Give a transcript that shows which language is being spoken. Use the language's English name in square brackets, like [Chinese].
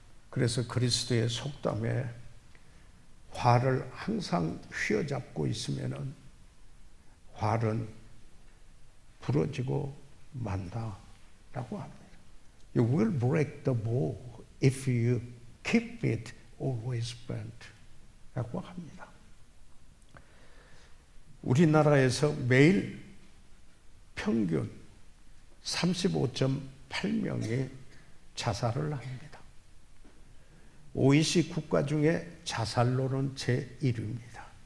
[Korean] 그래서 그리스도의 속담에 활을 항상 휘어잡고 있으면은 활은 부러지고 만다라고 합니다. [English] You will break the bow if you keep it always bent. [Korean] 라고 합니다. 우리나라에서 매일 평균 35.8명이 자살을 합니다. OECD 국가 중에 자살로는 제1위입니다.